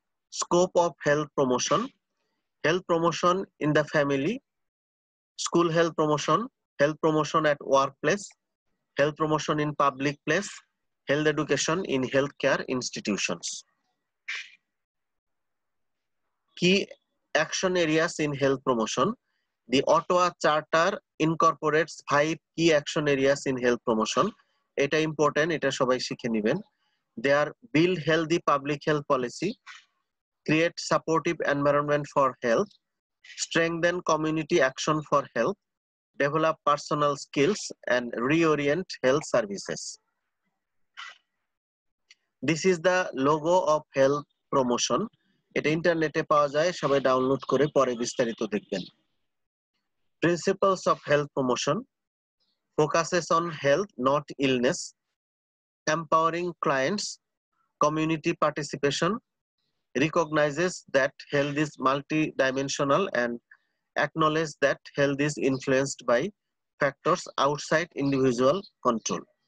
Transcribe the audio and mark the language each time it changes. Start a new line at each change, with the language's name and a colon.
English: Scope of health promotion. Health promotion in the family, school health promotion at workplace, health promotion in public place, health education in healthcare institutions. Key action areas in health promotion. The Ottawa Charter incorporates 5 key action areas in health promotion.
Bangla: এটা important, এটা সবাই শিখে নেবেন।
English: They are build healthy public health policy, create supportive environment for health, strengthen community action for health, develop personal skills, and reorient health services. This is the logo of health promotion.
Bangla: এটা ইন্টারনেটে পাওয়া যায়, সবাই download করে পরে বিস্তারিত দেখবেন।
English: Principles of health promotion: focuses on health, not illness. Empowering clients, community participation, recognizes that health is multidimensional and acknowledge that health is influenced by factors outside individual control.